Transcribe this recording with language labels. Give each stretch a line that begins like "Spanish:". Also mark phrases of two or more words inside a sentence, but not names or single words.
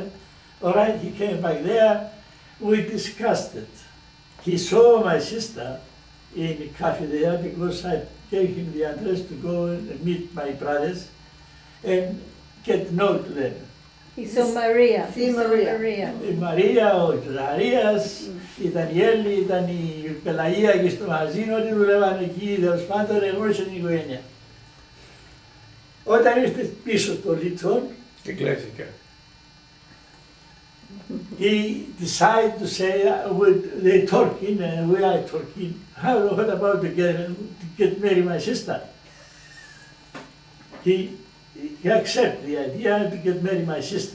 English: All right, he came back there. We discussed it. He saw my sister in the cafe there because I gave him the address to go and meet my brothers and get to know them. He saw Maria. See He saw Maria. Maria.
Greek: Η Μαρία, ο Ζαχαρίας, η Δανιέλη, ήταν η Πελαγία και στο μαγαζίνο, όλοι δουλεύαν εκεί, τέλος πάντων, εγνώρισε την οικογένεια. Όταν ήρθε πίσω στο Λίτσον,
English: The Glesica. he decided to say, they talking and we are talking, what about to get marry my sister? He accepted the idea to get marry my sister,